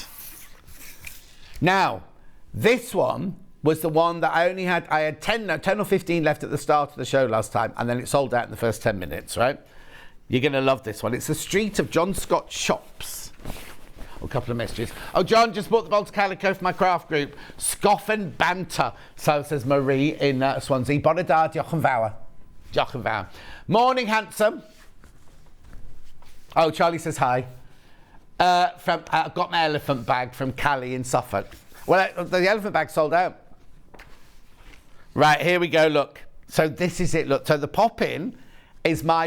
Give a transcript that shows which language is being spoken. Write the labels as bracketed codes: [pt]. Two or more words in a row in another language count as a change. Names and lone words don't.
[en] Now, this one was the one that I had 10 or 15 left at the start of the show last time, and then it sold out in the first 10 minutes, right? You're going to love this one. It's the Street of John Scott Shops. A couple of messages. Oh, John, just bought the Bolter Calico for my craft group. Scoff and banter. So says Marie in Swansea. [cy] Bona da, diolch yn fawr. Diolch yn fawr. [en] Morning, handsome. Oh, Charlie says hi. I've got my elephant bag from Callie in Suffolk. Well, the elephant bag sold out. Right, here we go, look. So this is it, look. So the pop-in is my...